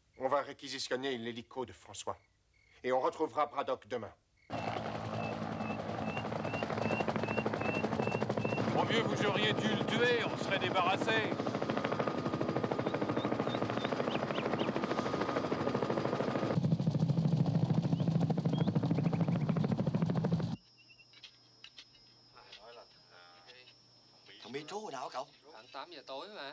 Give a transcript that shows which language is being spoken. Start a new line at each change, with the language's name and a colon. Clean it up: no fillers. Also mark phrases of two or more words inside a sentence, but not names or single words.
French: va réquisitionner l'hélico de François. Et on retrouvera Braddock demain. Mon vieux, vous auriez dû le tuer, on serait débarrassé.
Vietnamese: Thằng Bi trú hồi nào hả cậu? Khoảng 8 giờ tối mà.